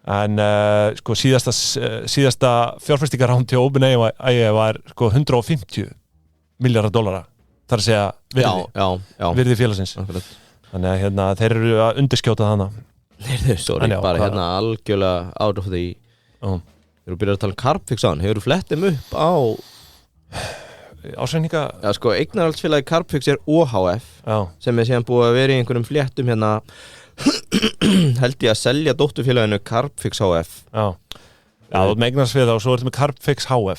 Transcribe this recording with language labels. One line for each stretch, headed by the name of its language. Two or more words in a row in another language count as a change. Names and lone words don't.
Icelandic: En sko síðasta fjárfestingaránd til OpenAI var sko $150 milljarðar. Það að segja virði félagsins. Þannig að hérna, þeir eru að undirskjóta þarna. Sorry, bara hérna algjörlega
English: out of the...
Icelandic: Þeir eru byrjað að tala Carbfix á hann. Hefur þú flett þeim upp á... Ásækninga... Já, sko, eignarhaldsfélagi Carbfix OHF sem síðan búið að vera í einhverjum fléttum hérna held ég að selja dótturfélaginu Carbfix HF. Já, þú með eignarhaldsfélag og svo ertu með Carbfix HF.